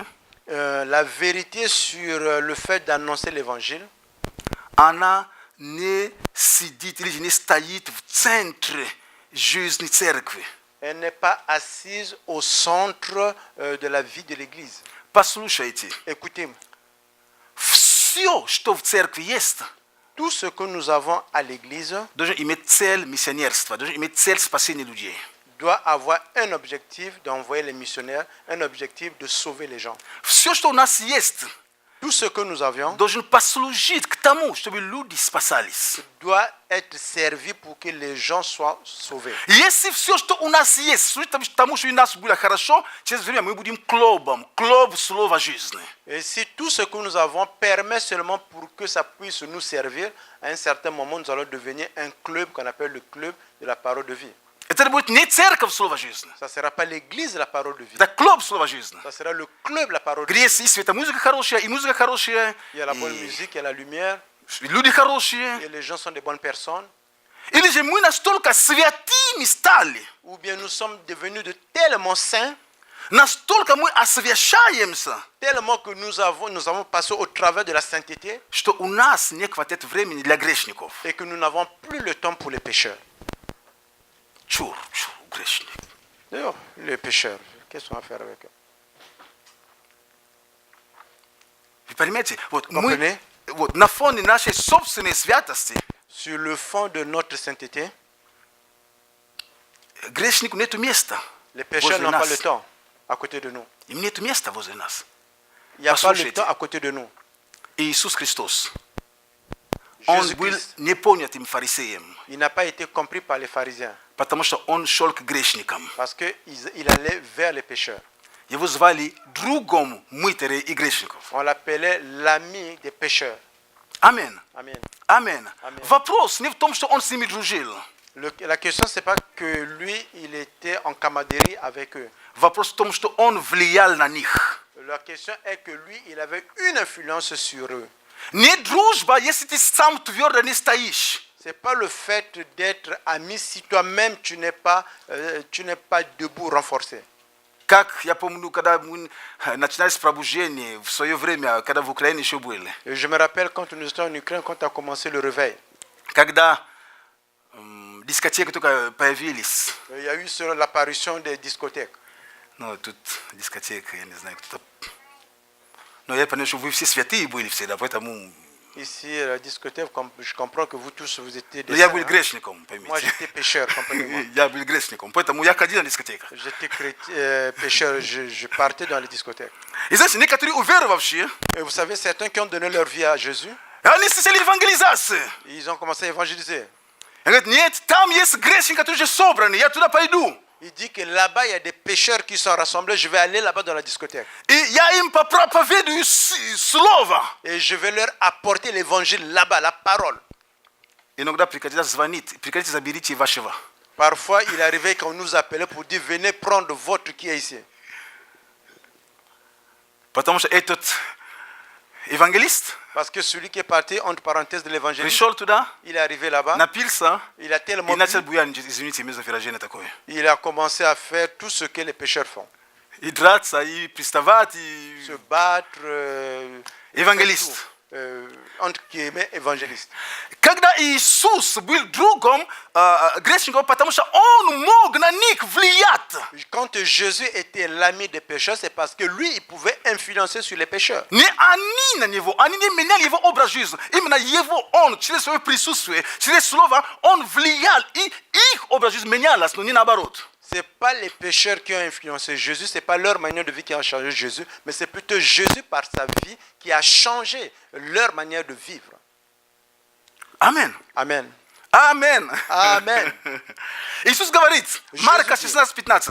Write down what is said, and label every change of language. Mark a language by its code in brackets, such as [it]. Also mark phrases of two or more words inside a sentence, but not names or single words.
[fr] La vérité sur le fait d'annoncer l'évangile, [ru] она не сидит или же не стоит в центре жизни церкви. [fr] elle n'est pas assise au centre de la vie de l'Église. [ru] Послушайте, [fr] Écoutez, [ru] все, что в церкви есть, [fr] tout ce que nous avons à l'Église [ru] должно иметь цель миссионерства, должно иметь цель спасения людей. [fr] doit avoir un objectif d'envoyer les missionnaires, un objectif de sauver les gens. [ru] Все, что у нас есть, [fr] Tout ce que nous avions [ru] должен послужить к тому, чтобы люди спасались. [fr] doit être servi pour que les gens soient sauvés. [ru] Если все, что у нас есть, служит тому, что у нас было хорошо, через время мы будем клубом, клуб слова жизни. [fr] Et si tout ce que nous avons permet seulement pour que ça puisse nous servir, à un certain moment, nous allons devenir un club qu'on appelle le club de la parole de vie. [ru] Это будет не церковь слова жизни, [fr] Ça ne sera pas l'église de la parole de vie. [ru] это клуб слова жизни. [fr] Ça sera le club de la parole de [ru] Где [fr] vie. [ru] есть и светомузыка хорошая, и музыка хорошая, [fr] Il y a la bonne [ru] и [fr] musique, il y a la lumière, [ru] люди хорошие. [fr] et les gens sont des bonnes personnes. [ru] Или же мы настолько святыми стали, [fr] Ou bien nous sommes devenus de tellement saints, [ru] настолько мы освящаемся, [fr] tellement que nous avons passé au travers de la sainteté [ru] что у нас не хватает времени для грешников. [fr] et que nous n'avons plus le temps pour les pécheurs. [ru] Чур, грешник. [fr] D'ailleurs, les pécheurs, qu'est-ce qu'on va faire avec eux? [ru] Вы понимаете, вот [fr] Comprenez? [ru] мы вот, на фоне нашей собственной святости [fr] Sur le fond de notre sainteté, [ru] грешнику нету места [fr] les pécheurs [ru] возле [fr] n'ont pas [ru] нас. [fr] le temps à côté de nous. [ru] Им нету места возле нас. [fr] Il n'y a pas le [ru] Послушайте, [fr] temps à côté de nous. [ru] Иисус Христос, Он был [fr] Jésus-Christ, [ru] непонятым фарисеем, [fr] il n'a pas été compris par les pharisiens [ru] потому что Он шел к грешникам. [fr] parce qu'il allait vers les pécheurs. [ru] Его звали другом мытарей и грешников. [fr] On l'appelait l'ami des pécheurs. [ru] Амин. [fr] Amen. [ru] Амин. Аминь. Вопрос не в том, что Он с ними дружил. [fr] La question, ce n'est pas que lui, il était en camaraderie avec eux. [ru] Вопрос в том, что Он влиял на них. [fr] La question est que lui, il avait une influence sur eux. [ru] Не дружба, если ты сам твердо не стоишь. [fr] Ce n'est pas le fait d'être ami si toi-même tu n'es pas debout, renforcé. [ru] Как я помню, когда мы начинали с пробуждения в свое время, когда в Украине еще были. [fr] Et je me rappelle quand nous étions en Ukraine, quand a commencé le réveil. [ru] Когда дискотеки только появились. [fr] Il y a eu l'apparition des discothèques. [ru] Ну, тут дискотека, я не знаю, кто-то... Но я понимаю, что вы все святые были всегда, поэтому... [fr] Ici, la discothèque, je comprends que vous tous, vous étiez des [ru] Но я [fr] saints, [ru] был [fr] hein. [ru] грешником, [fr] Moi, [ru] поймите. [fr] j'étais pécheur, comprenez-moi. [ru] Я был грешником, поэтому я ходил на дискотеку. [fr] J'étais pécheur, je partais dans les discothèques. [ru] И знаете, некоторые уверовавшие, [fr] Et vous savez, certains qui ont donné leur vie à Jésus, [ru] они стали евангелизации. [fr] ils ont commencé à évangéliser. [ru] Они говорят, нет, там есть грешники, которые уже собраны, я туда пойду. [fr] Il dit que là-bas, il y a des pécheurs qui sont rassemblés, je vais aller là-bas dans la discothèque. [ru] И я им проповедую слово. [fr] Et je vais leur apporter l'évangile là-bas, la parole. [ru] Иногда приходится звонить, приходите, заберите вашего. [fr] Parfois, il arrivait qu'on nous appelait pour dire, venez prendre votre qui est ici. [ru] Потому что этот евангелист [fr] Parce que celui qui est parti, entre parenthèses, de l'évangile, [ru] пришел туда, [fr] il est arrivé là-bas, [ru] напился, [fr] il a tellement [ru] и начал [fr] bu, [ru] буянить, извините, между выражение такое. [fr] il a commencé à faire tout ce que les pécheurs font. [ru] И драться, и приставать, и... [fr] Se battre, [ru] Евангелист. [fr] entre guillemets, évangéliste. [ru] Когда Иисус был другом грешников, потому что Он мог на них влиять. [fr] Quand Jésus était l'ami des pécheurs, c'est parce que lui, il pouvait influencer sur les pécheurs. [ru] Не они на Него, они не меняли Его образ жизни. Именно Его, Он, через свое присутствие, через Слово, Он влиял, и их образ жизни менялся, но не наоборот. [fr] Ce n'est pas les pécheurs qui ont influencé Jésus, ce n'est pas leur manière de vie qui a changé Jésus, mais c'est plutôt Jésus par sa vie qui a changé leur manière de vivre. Amen. Amen. Amen. Amen. [ru] Иисус говорит, Марка 16:15.